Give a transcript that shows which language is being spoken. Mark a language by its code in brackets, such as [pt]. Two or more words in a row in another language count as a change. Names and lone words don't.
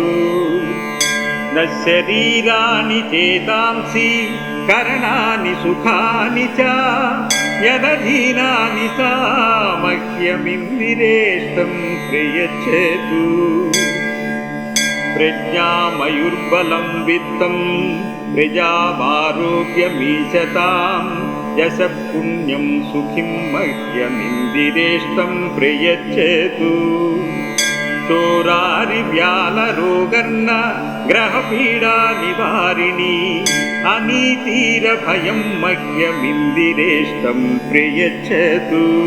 [sa] न शरीराणि चेतांसि करणानि सुखानि च यदधीनानि सा मह्यमिन्दिरेष्टं प्रयच्छतु। ప్రజ్ఞామయుర్బలం విత్తం ప్రజామారోగ్యమీశతాం యశ పుణ్యం సుఖిం మహ్యమిందిరేష్టం ప్రయచ్చేతు చోరారివ్యాలరోగర్ణ గ్రహపీడా నివారిణి అనీతిరభయం మహ్యమిందిరేష్టం ప్రయచ్చేతు